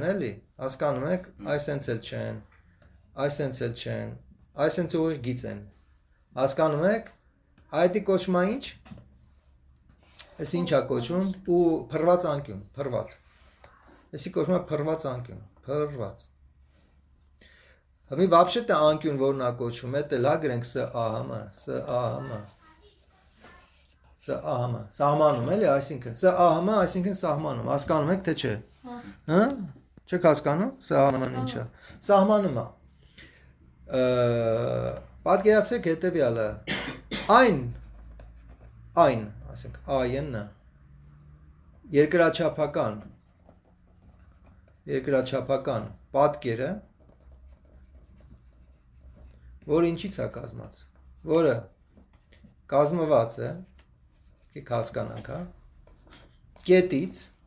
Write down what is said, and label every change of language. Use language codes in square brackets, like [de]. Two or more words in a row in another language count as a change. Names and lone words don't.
[hy] էլի, հասկանում եք, այսենց էլ չեն, այսենց էլ չեն, այսենց ուղիղ գիծ են, հասկանում եք, այդի կոչվում է ինչ, այս ինչա կոչվում, ու փռված անկյուն, փռված, այսի կոչվում է փռված անկյուն, փռված, Հմի вообще-то անկյուն որն է կոչվում, էդ էլ հա գրենք S A H M, S A H M, S A H M, սահմանում էլի, այսինքն S A H M, այսինքն սահմանում, հասկանում եք թե չէ, հա, չեք հասկանում, S A H M-ն ինչա, սահմանում է, պատկերացրեք հետևյալը, այն, ասենք այն-ը, երկրաչափական պատկերը, որը ինչից է կազմված, որը կազմված է, եք հասկանանք, հա, կետից,